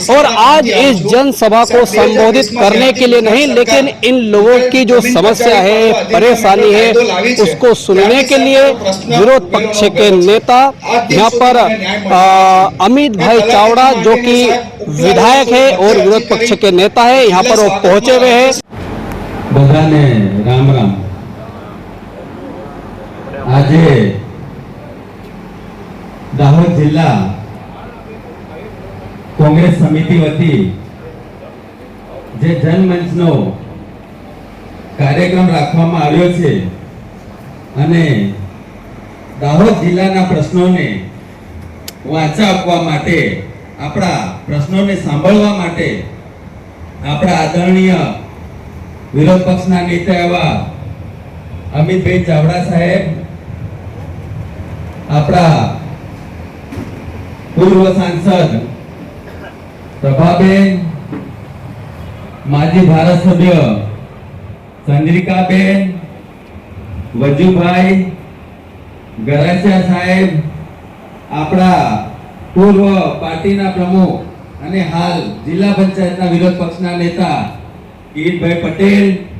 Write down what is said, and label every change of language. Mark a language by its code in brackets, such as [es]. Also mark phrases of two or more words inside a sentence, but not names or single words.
[hi] और आज इस जनसभा को संबोधित करने के लिए नहीं, लेकिन इन लोगों की जो समस्या है, परेशानी है, उसको सुनने के लिए विरोध पक्ष के नेता यहाँ पर अमित भाई चावड़ा जो कि विधायक है और विरोध पक्ष के नेता है, यहाँ पर वो पहुंचे हुए हैं। [gu] બધાને રામ રામ. આજ દાહોદ જિલ્લા કોંગ્રેસ સમિતિ વતી જે જનમંચ નો કાર્યક્રમ રાખવામાં આવ્યો છે અને દાહોદ જિલ્લાના પ્રશ્નોને વાચા આપવા માટે, આપણા પ્રશ્નોને સાંભળવા માટે આપણા આદરણીય વિરોધ પક્ષના નેતા એવા અમિત ભાઈ ચાવડા સાહેબ, આપણા પૂર્વ સાંસદ પ્રભાબેન, માજી ધારાસભ્ય ચંદ્રિકાબેન, વજુભાઈ ગરાસિયા સાહેબ, આપણા પૂર્વ પાર્ટીના પ્રમુખ અને હાલ જિલ્લા પંચાયતના વિરોધ પક્ષના નેતા કિરીટભાઈ પટેલ,